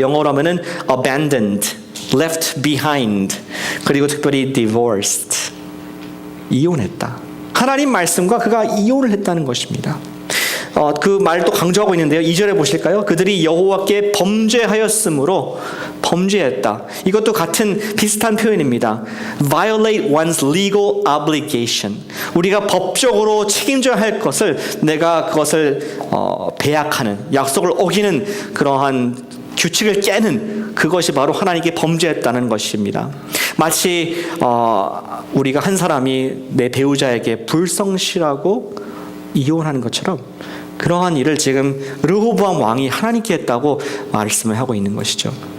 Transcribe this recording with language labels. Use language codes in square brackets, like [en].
[ko] 영어로 하면은 [en] abandoned, left behind, [ko] 그리고 특별히 divorced, 이혼했다. 하나님 말씀과 그가 이혼을 했다는 것입니다. 그 말도 강조하고 있는데요. 2절에 보실까요? 그들이 여호와께 범죄하였으므로 범죄했다. 이것도 같은 비슷한 표현입니다. [en] Violate one's legal obligation. [ko] 우리가 법적으로 책임져야 할 것을 내가 그것을 배약하는, 약속을 어기는 그러한 규칙을 깨는 그것이 바로 하나님께 범죄했다는 것입니다. 마치 우리가 한 사람이 내 배우자에게 불성실하고 이혼하는 것처럼 그러한 일을 지금 르호보암 왕이 하나님께 했다고 말씀을 하고 있는 것이죠.